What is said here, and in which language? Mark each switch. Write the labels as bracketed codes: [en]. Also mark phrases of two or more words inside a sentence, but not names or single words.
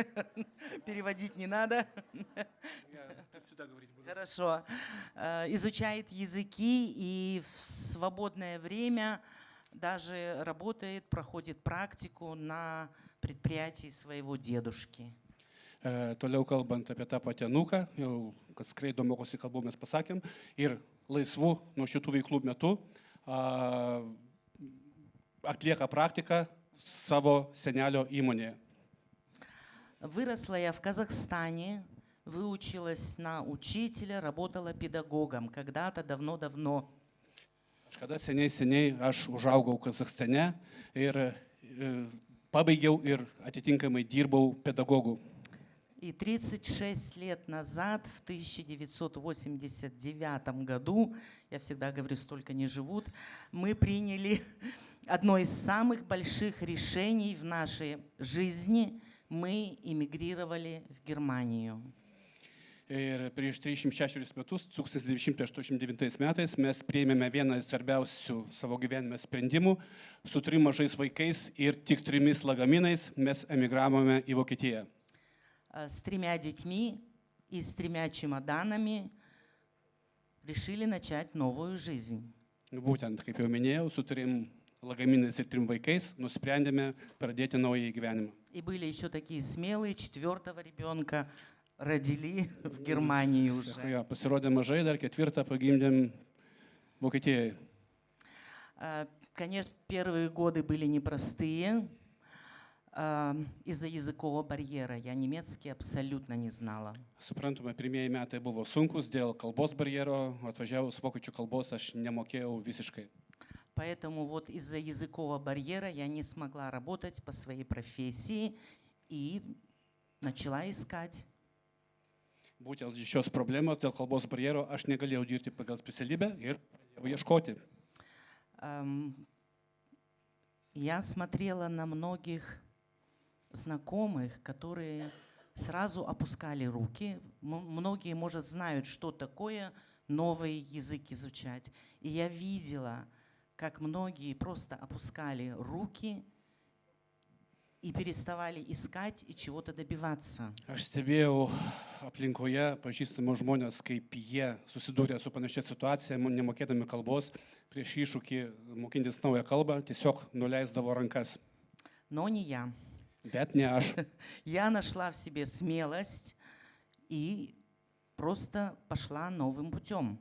[ru] Переводить не надо. Хорошо. Изучает языки и в свободное время даже работает, проходит практику на предприятии своего дедушки. [lt] Toliau kalbant apie tą patį anūką, jau kad skraido mokosi kalbų mes pasakėm, ir laisvų nuo šitų veiklų metu atlieka praktiką savo senelio įmonėje. [ru] Выросла я в Казахстане, выучилась на учителя, работала педагогом когда-то давно-давно. [lt] Kažkada seniai aš užaugau Kazachstane ir pabaigiau ir atitinkamai dirbau pedagogų. [ru] И 36 лет назад, в 1989 году, я всегда говорю, столько не живут, мы приняли одно из самых больших решений в нашей жизни. Мы эмигрировали в Германию. [lt] Ir prieš 36 metus, 1989 metais, mes priėmėme vieną svarbiausių savo gyvenime sprendimų. Su 3 mažais vaikais ir tik 3 lagaminais mes emigravome į Vokietiją. [ru] С 3 детьми и с 3 чемоданами решили начать новую жизнь. [lt] Būtent, kaip jau minėjau, su 3 lagaminais ir 3 vaikais nusprendėme pradėti naują gyvenimą. [ru] И были еще такие смелые, 4-го ребенка родили в Германии уже. [lt] Jo, pasirodė mažai, dar 4 pagimdėm Vokietijoje. [ru] Конечно, первые годы были непростые из-за языкового барьера. Я немецкий абсолютно не знала. [lt] Suprantama, pirmieji metai buvo sunkus dėl kalbos barjero, atvažiavus vokiečių kalbos aš nemokėjau visiškai. [ru] Поэтому вот из-за языкового барьера я не смогла работать по своей профессии и начала искать. [lt] Būtent šios problemos dėl kalbos barjero aš negalėjau dirbti pagal specialybę ir pradėjau ieškoti. [ru] Я смотрела на многих знакомых, которые сразу опускали руки. Многие, может, знают, что такое новый язык изучать. И я видела, как многие просто опускали руки и переставали искать и чего-то добиваться. [lt] Aš stebėjau aplinkoje pažįstamus žmonės, kaip jie susidūrė su panašia situacija, nemokėdami kalbos, prieš iššūkį mokintis naują kalbą, tiesiog nuleisdavo rankas. [ru] Но не я. [lt] Bet ne aš. [ru] Я нашла в себе смелость и просто пошла новым путем.